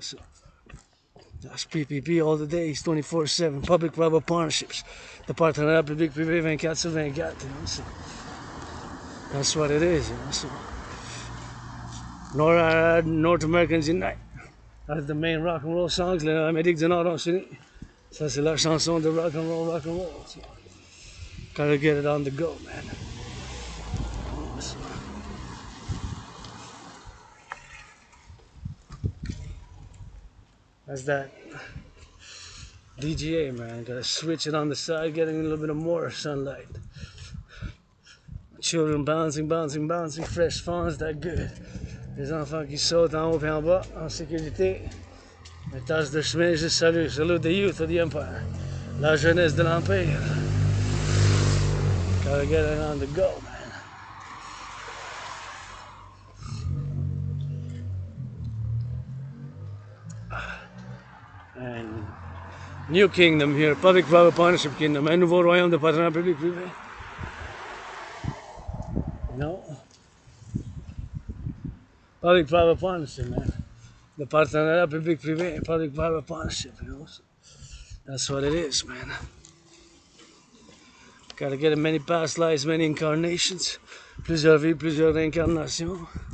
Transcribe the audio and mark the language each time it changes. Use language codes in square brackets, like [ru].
[en] So that's PPP all the days, 24/7. Public-private partnerships. The Partenariat Public-Privé 24/24, you know. So that's what it is, you know. So NORAD, North Americans Unite. That's the main rock and roll songs. [fr] L'Amérique du Nord, on s'unit. Ça, c'est la chanson de rock and roll. [en] So, gotta get it on the go, man. So, that's that DGA, man. Gotta switch it on the side, getting a little bit of more sunlight. Children bouncing, fresh fawns, that good. [fr] Les enfants qui sautent en haut et en bas, en sécurité. Les tâches de chemin, je salue. [en] Salute the youth of the empire. [fr] La jeunesse de l'empire. [en] Gotta get it on the go, man. And new kingdom here, public-private partnership kingdom. [fr] Un nouveau royaume de partenariat public-privé. [en] No. Public-private partnership, man. The Partenariat Public-Privé, public-private partnership, you know. So that's what it is, man. Gotta get many past lives, many incarnations. [fr] Plusieurs vies, plusieurs réincarnations.